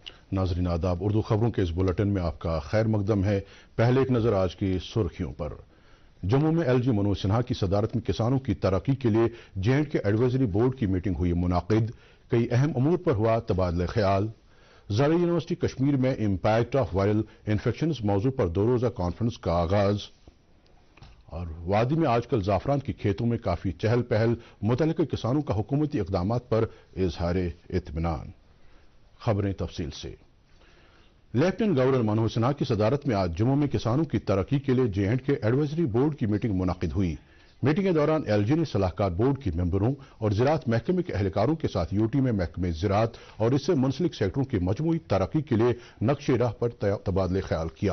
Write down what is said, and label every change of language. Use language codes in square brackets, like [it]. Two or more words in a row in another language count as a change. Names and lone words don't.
[ur] ناظرین آداب، اردو خبروں کے اس بلیٹن میں آپ کا خیر مقدم ہے۔ پہلے ایک نظر آج کی سرخیوں پر۔ جموں میں ایل جی منوج سنہا کی صدارت میں کسانوں کی ترقی کے لیے J&K [en] advisory board [ur] کی میٹنگ ہوئی منعقد۔ کئی اہم امور پر ہوا تبادلہ خیال۔ زرعی یونیورسٹی کشمیر میں [en] impact of viral infections [ur] موضوع پر 2 روزہ کانفرنس کا آغاز۔ اور وادی میں آج کل زعفران کے کھیتوں میں کافی چہل پہل، متعلقہ کسانوں کا حکومتی اقدامات پر اظہار اطمینان۔ خبریں تفصیل سے۔ لیفٹیننٹ گورنر منوج سنہا کی صدارت میں آج جموں میں کسانوں کی ترقی کے لیے J&K [en] advisory board [ur] کی میٹنگ منعقد ہوئی۔ میٹنگ کے دوران ایل جی نے صلاح کار بورڈ کے ممبروں اور زراعت محکمے کے اہلکاروں کے ساتھ UT میں محکمہ زراعت اور اس سے منسلک سیکٹروں کی مجموعی ترقی کے لیے نقشِ راہ پر تبادلہ خیال کیا۔